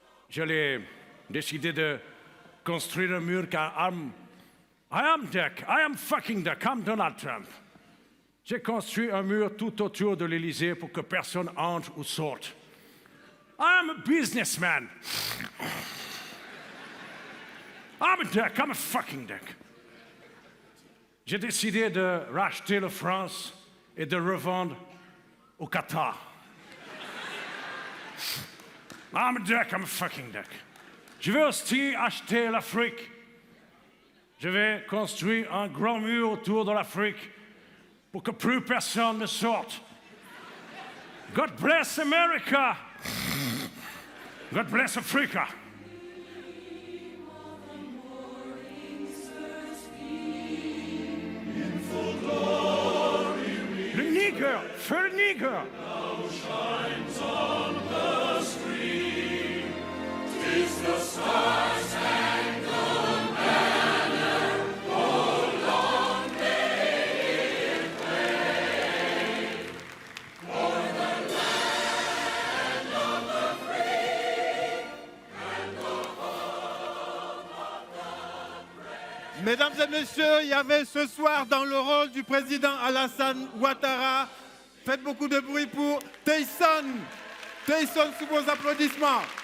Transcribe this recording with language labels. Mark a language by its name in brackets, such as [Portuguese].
[French] J'allais décider de construire un mur car [English] I am duck, I am fucking duck, I'm Donald Trump. [French] J'ai construit un mur tout autour de l'Élysée pour que personne entre ou sorte. [English] I'm a businessman. I'm a duck, I'm a fucking duck. [French] J'ai décidé de racheter la France et de revendre au Qatar. [English] I'm a duck, I'm a fucking duck. [French] Je vais aussi acheter l'Afrique. Je vais construire un grand mur autour de l'Afrique pour que plus personne ne sorte. [English] God bless America. God bless Africa. [French] Le nigger, feu le nigger. [English] Is the Star-Spangled Banner, oh, long may it wave, for the land of the free and the home. [French] Mesdames et messieurs, il y avait ce soir dans le rôle du président Alassane Ouattara, faites beaucoup de bruit pour Tyson. Tyson, sous vos applaudissements.